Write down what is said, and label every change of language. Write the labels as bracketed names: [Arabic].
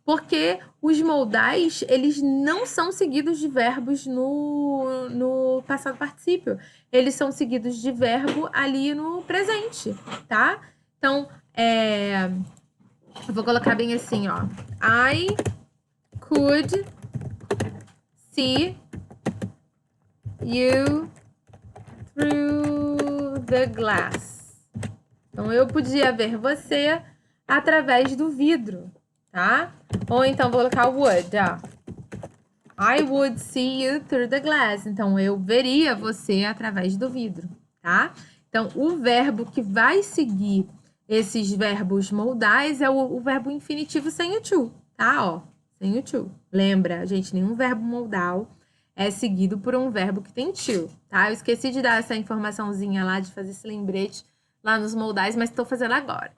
[Portuguese] Porque os modais, eles não são seguidos de verbos no passado particípio. Eles são seguidos de verbo ali no presente, tá? Então, eu vou colocar bem assim, ó. [English] I could see you through the glass. [Portuguese] Então, eu podia ver você através do vidro, tá? Ou então, vou colocar would, ó. [English] I would see you through the glass. [Portuguese] Então, eu veria você através do vidro, tá? Então, o verbo que vai seguir esses verbos modais é o verbo infinitivo sem o to, tá? Ó, sem o to. Lembra, gente, nenhum verbo modal é seguido por um verbo que tem to, tá? Eu esqueci de dar essa informaçãozinha lá, de fazer esse lembrete lá nos modais, mas estou fazendo agora.